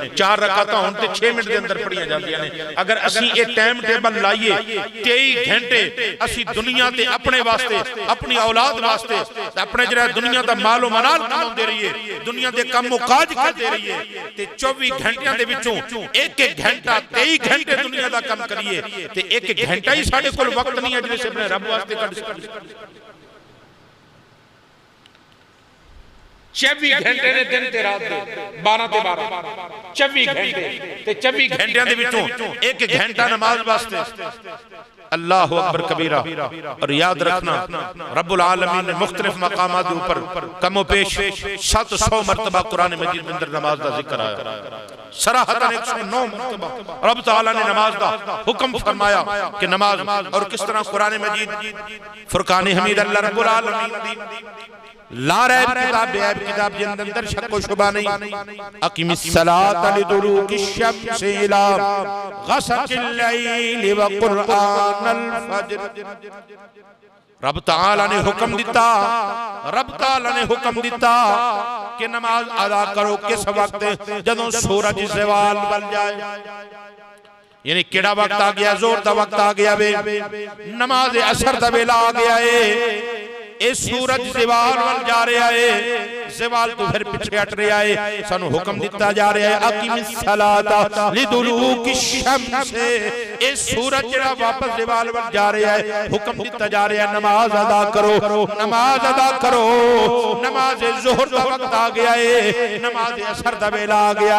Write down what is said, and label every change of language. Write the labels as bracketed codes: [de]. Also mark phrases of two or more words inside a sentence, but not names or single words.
[pa] 4 رکعتاں ہون تے 6 منٹ کے اندر پڑھیاں جاندیاں نے۔ اگر اسیں یہ [en] time table [pa] لائیے 23 گھنٹے اسیں دنیا تے اپنے واسطے، اپنی اولاد واسطے، اپنے جہڑا دنیا دا مال و منال کماؤندے رہیے، دنیا دے کام مکاج کردے رہیے، تے 24 گھنٹیاں دے وچوں 1-1 گھنٹہ 23 گھنٹے دنیا دا کام کریے، تے 1 گھنٹہ ہی ساڈے کول وقت نہیں ہے جسے اپنے رب واسطے کڈھ سکیے. 24 گھنٹے نے دن تے رات دے 12 تے 12 24 گھنٹے تے 24 گھنٹیاں دے وچوں 1 گھنٹہ نماز واسطے. [ar] الله أكبر كبيرا. [ur] اور یاد رکھنا ربّ العالمین نے مختلف مقامات کے اوپر کم و پیش 700 مرتبہ قرآن مجید میں اندر نماز کا ذکر آیا. صراحتاً 109 مرتبہ رب تعالیٰ نے نماز کا حکم فرمایا کہ نماز، اور کس طرح [pa] قرآن مجید فرقان حمید اللہ ربّ العالمین دی لا ریب کتاب بے عیب کتاب جندے اندر شک و شبہ نہیں. [ar] أقم الصلاة لدلوك الشمس إلى غسق الليل وقرآن الفجر. [pa] رب تعالیٰ نے حکم دتا، رب تعالیٰ نے حکم دتا کہ نماز ادا کرو کس وقت? جدوں سورج زوال بن جائے۔ یعنی کیہڑا وقت آ گیا? زور دا وقت آ گیا وے، نماز عصر دا ویلا آ گیا ہے. اے سورج زوال ول جا رہا ہے، زوال توں فیر پیچھے ہٹ رہا ہے. سانوں حکم دتا جا رہا ہے [ar] أقم الصلاة لدلوك الشمس. [pa] اے سورج جیہڑا واپس زوال ول جا رہا ہے، حکم دتا جا رہا ہے نماز ادا کرو، نماز ادا کرو. نماز ظہر دا وقت آ گیا ہے، نماز عصر دا ویلا آ گیا.